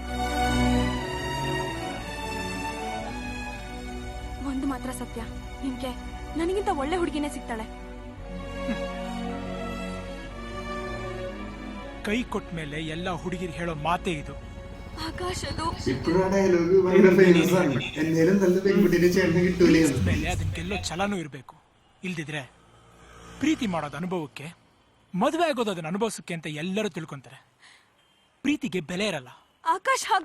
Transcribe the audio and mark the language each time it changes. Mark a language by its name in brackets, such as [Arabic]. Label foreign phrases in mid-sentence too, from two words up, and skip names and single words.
[Kannada] ಒಂದು ಮಾತ್ರ ಸತ್ಯ, ನಿಮ್ಗೆ ನನಗಿಂತ ಒಳ್ಳೆ ಹುಡುಗಿನೇ ಸಿಗ್ತಾಳೆ. ಕೈ ಕೊಟ್ಟ ಮೇಲೆ ಎಲ್ಲ ಹುಡುಗಿರು ಹೇಳೋ ಮಾತೇ ಇದು. ಆಕಾಶ್, ಅದು [Malayalam] ഇപ്പോഴും ഡയലോഗ് ഭയങ്കര ഫേമസ് ആണ്. എന്തായാലും നല്ല പെൺകുട്ടിനെ ചേട്ടന് കിട്ടൂലേ. [Kannada] ಮೇಲೆ ಅದಕ್ಕೆಲ್ಲೋ ಛಲನೂ ಇರಬೇಕು. ಇಲ್ದಿದ್ರೆ ಪ್ರೀತಿ ಮಾಡೋದು ಅನುಭವಕ್ಕೆ, ಮದುವೆ ಆಗೋದು ಅದನ್ನ ಅನುಭವಿಸಕ್ಕೆ ಅಂತ ಎಲ್ಲರೂ ತಿಳ್ಕೊಂತಾರೆ. ಪ್ರೀತಿಗೆ ಬೆಲೆ ಇರಲ್ಲ. ಆಕಾಶ್ ಹಾಗ